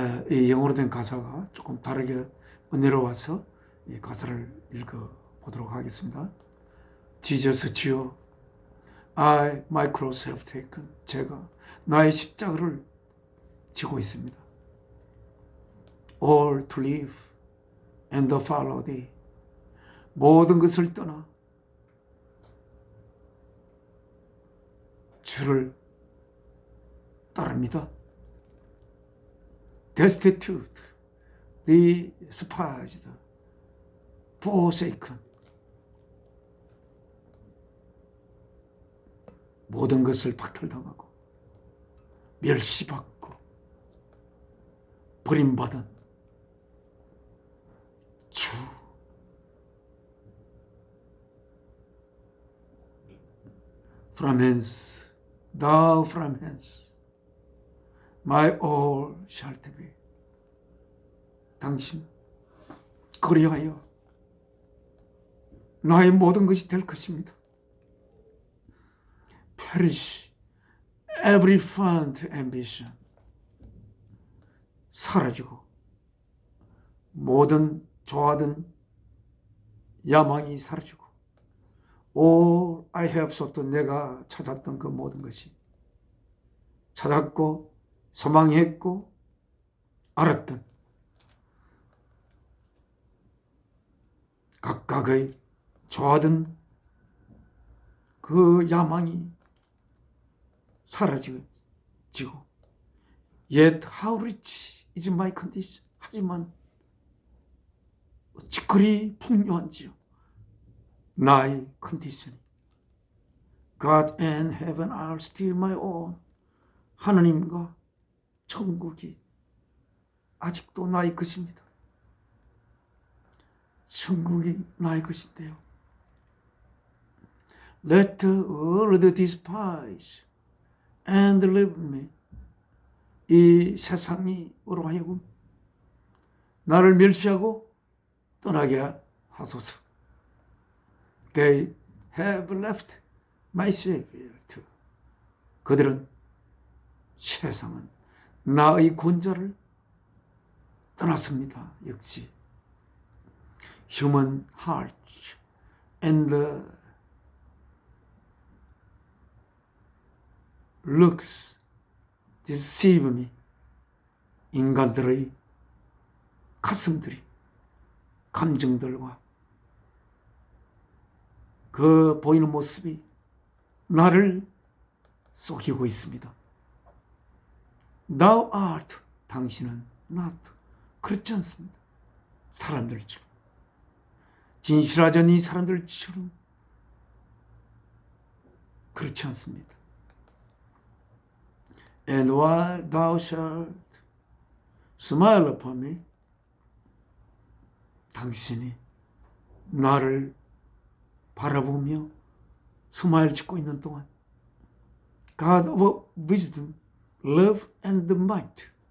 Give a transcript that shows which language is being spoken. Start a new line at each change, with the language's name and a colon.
Korean: 이 영어로 된 가사가 조금 다르게 은혜로워서 이 가사를 읽어보도록 하겠습니다.
English: Jesus
Korean: 주여,
English: I my cross have taken.
Korean: 제가 나의 십자가를 지고 있습니다.
English: All to live and follow thee.
Korean: 모든 것을 떠나 주를 따릅니다.
English: Destitute, despised, forsaken.
Korean: 모든 것을 박탈당하고 멸시받고 버림받은 주.
English: From hence, thou from hence, my all shall be.
Korean: 당신 그리하여 나의 모든 것이 될 것입니다.
English: Perish every fond ambition.
Korean: 사라지고 모든 좋아하던 야망이 사라지고
English: All I have sought,
Korean: 내가 찾았던 그 모든 것이 찾았고 소망했고 알았던 각각의 좋아하던 그 야망이 사라지고
English: Yet how rich is my condition.
Korean: 하지만 어찌 그리 풍요한지요 나의 컨디션이.
English: God and heaven are still my own.
Korean: 하느님과 천국이 아직도 나의 것입니다. 천국이 나의 것인데요.
English: Let the world despise and leave me.
Korean: 이 세상이 으로 하여금 나를 멸시하고 떠나게 하소서.
English: They have left my Savior too.
Korean: 그들은 세상은 나의 구원자를 떠났습니다. 역시
English: human heart and the looks deceive me.
Korean: 인간들의 가슴들이 감정들과 그 보이는 모습이 나를 속이고 있습니다.
English: Thou art,
Korean: 당신은
English: not.
Korean: 그렇지 않습니다. 사람들처럼, 진실하전 이 사람들처럼 그렇지 않습니다.
English: And while thou shalt smile upon me,
Korean: 당신이 나를 바라보며 스마일 짓고 있는 동안
English: God of wisdom, love and might.